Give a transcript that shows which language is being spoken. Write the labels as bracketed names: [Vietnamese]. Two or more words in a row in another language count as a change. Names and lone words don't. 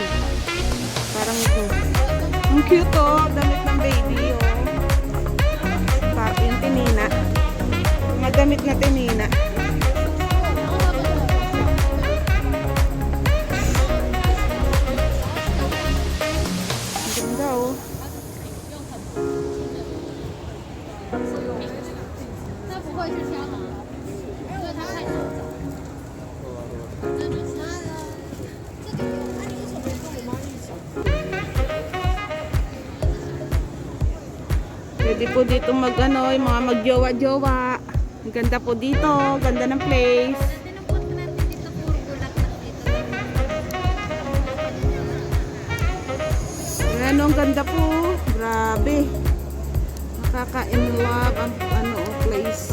[Filipino] Parang ang cute oh. Damit ng baby oh. Parang yung tinina. Madamit na tinina. Ang ganda oh. [Chinese] 那不会是香港的，因为它太小了。真的是。 [Filipino] Pwede po dito mag ano, yung mga magjowa-jowa. Ang ganda po dito, ganda ng place. Tinupot ko natin dito puro bulaklak dito. Ano, ang ganda po. Grabe. Nakaka- [English] in love [Filipino] ang ano, place.